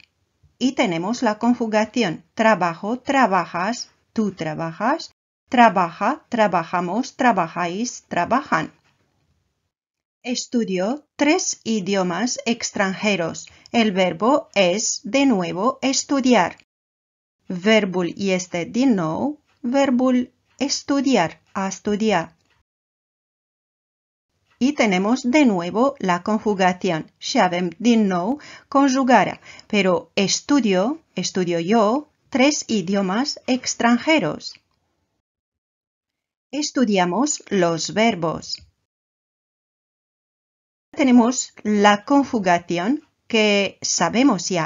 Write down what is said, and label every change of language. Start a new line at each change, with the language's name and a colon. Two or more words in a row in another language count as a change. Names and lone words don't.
Spanish: Y tenemos la conjugación trabajo, trabajas, tú trabajas, trabaja, trabajamos, trabajáis, trabajan. Estudio 3 idiomas extranjeros. El verbo es de nuevo estudiar.
Romanian: Verbul este din nou, verbul estudiar, a estudiar.
Spanish: Y tenemos de nuevo la conjugación.
Romanian: Și avem din nou conjugarea.
Spanish: Pero estudio yo, 3 idiomas extranjeros. Estudiamos los verbos. Tenemos la conjugación que sabemos ya.